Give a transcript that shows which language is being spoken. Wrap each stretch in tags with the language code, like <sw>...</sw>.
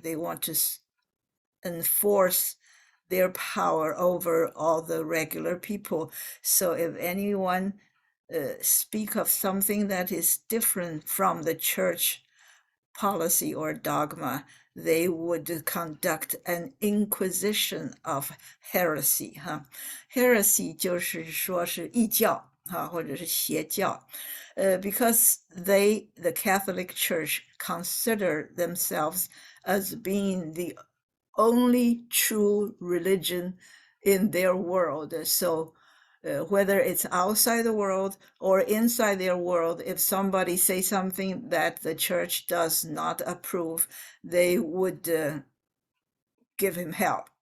<en>They want to enforce their power over all the regular people. So if anyone speak of something that is different from the church policy or dogma, they would conduct an inquisition of heresy.</en> <zh>Heresy 就是说是异教或者是邪教.</zh> <en>Because the Catholic Church consider themselves as being the only true religion in their world. So whether it's outside the world or inside their world, if somebody say something that the church does not approve, they would give him hell.</en>